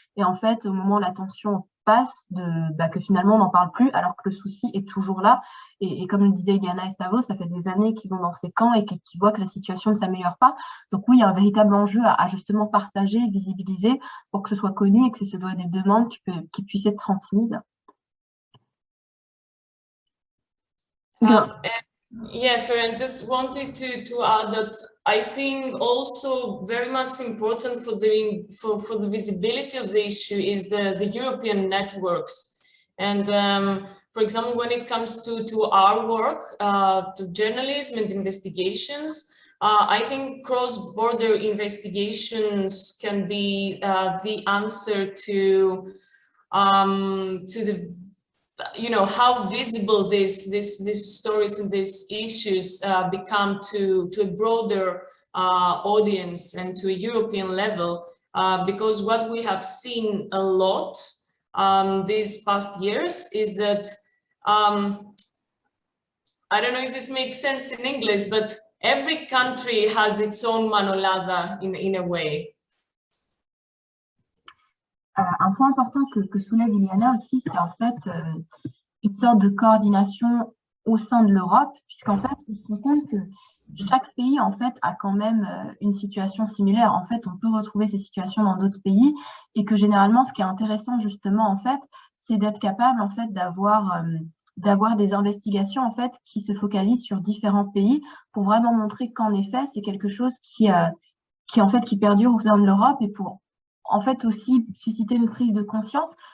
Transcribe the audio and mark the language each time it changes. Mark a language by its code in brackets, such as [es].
[fr] Et en fait, au moment où la tension passe, que finalement, on n'en parle plus, alors que le souci est toujours là. Et comme le disait Iliana et Stavros, ça fait des années qu'ils vont dans ces camps et qu'ils voient que la situation ne s'améliore pas. Donc oui, il y a un véritable enjeu à justement partager, visibiliser, pour que ce soit connu et que ce soit des demandes qui puissent être transmises. [en] Yeah, Florian, just wanted to add that I think also very much important for the visibility of the issue is the European networks. And for example, when it comes to our work, to journalism and investigations, I think cross-border investigations can be the answer to the you know, how visible these stories and these issues become to a broader audience and to a European level, because what we have seen a lot these past years is that, I don't know if this makes sense in English, but every country has its own Manolada in a way. [fr] Un point important que soulève Iliana aussi, c'est en fait une sorte de coordination au sein de l'Europe, puisqu'en fait, on se rend compte que chaque pays en fait a quand même une situation similaire. En fait, on peut retrouver ces situations dans d'autres pays, et que généralement, ce qui est intéressant justement en fait, c'est d'être capable en fait d'avoir des investigations en fait qui se focalisent sur différents pays pour vraiment montrer qu'en effet, c'est quelque chose qui perdure au sein de l'Europe, et pour en fait aussi susciter une prise de conscience.